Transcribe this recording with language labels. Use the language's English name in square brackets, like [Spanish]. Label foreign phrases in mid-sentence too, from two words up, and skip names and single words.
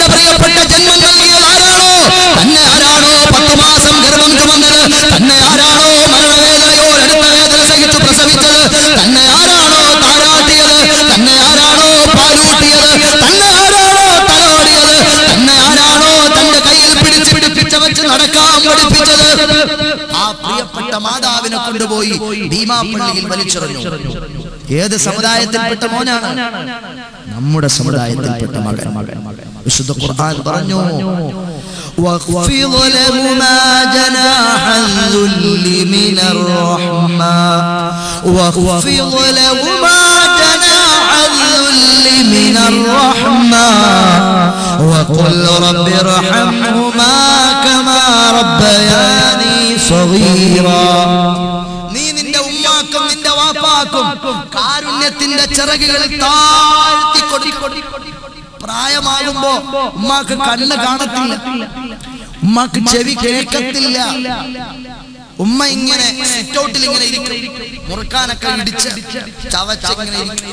[Malayalam] പ്രിയപ്പെട്ട ജന്മം നൽകിയത് ആരാണോ, തന്നെ ആരാണോ 10 മാസം ഗർഭം ചുമന്നത്, തന്നെ ആരാണോ മരണവേദനയോ അടുത്ത വേദന സഹിച്ച് പ്രസവിച്ചത്, തന്നെ ആരാണോ താരാട്ടിയത്, തന്നെ ആരാണോ പാലൂട്ടിയത്, തന്നെ ആരാണോ തലോടിയത്, തന്നെ ആരാണോ തന്റെ കയ്യിൽ പിടിച്ച് നടക്കാൻ പഠിപ്പിച്ചത്, ആ പ്രിയപ്പെട്ട മാതാവിനെ കൊണ്ടുപോയി ഭീമാപ്പള്ളിയിൽ വലിച്ചെറിഞ്ഞു. ഏത് സമുദായത്തിൽപ്പെട്ട മോനാണ്? നമ്മുടെ സമുദായത്തിൽപ്പെട്ട മകൻ. വിശുദ്ധ ഖുർആൻ പറഞ്ഞു, [Arabic] وَاخْفِضْ لَهُمَا جَنَاحَ الذُّلِّ مِنَ الرَّحْمَةِ وَاخْفِضْ لَهُمَا جَنَاحَ الذُّلِّ مِنَ الرَّحْمَةِ وَقُلْ رَبِّ ارْحَمْهُمَا كَمَا رَبَّيَانِي صَغِيرًا. [Malayalam] നീ നിന്റെ ഉമ്മാക്കും നിന്റെ വാപ്പാക്കും കാരുണ്യത്തിന്റെ ചിറകുകളിൽ താഴ്ത്തി കൊടുക്കണം. പ്രായമാകുമ്പോ ഉമ്മാക്ക് കണ്ണ് കാണത്തില്ല, ഉമ്മാക്ക് ചെവി കേൾക്കത്തില്ല. ഉമ്മ ഇങ്ങനെ സിറ്റൗട്ടിൽ ഇങ്ങനെ ഇരിക്കും, മുറുക്കാനൊക്കെ ഇടിച്ച് ചവച്ച് ഇങ്ങനെ ഇരിക്കും.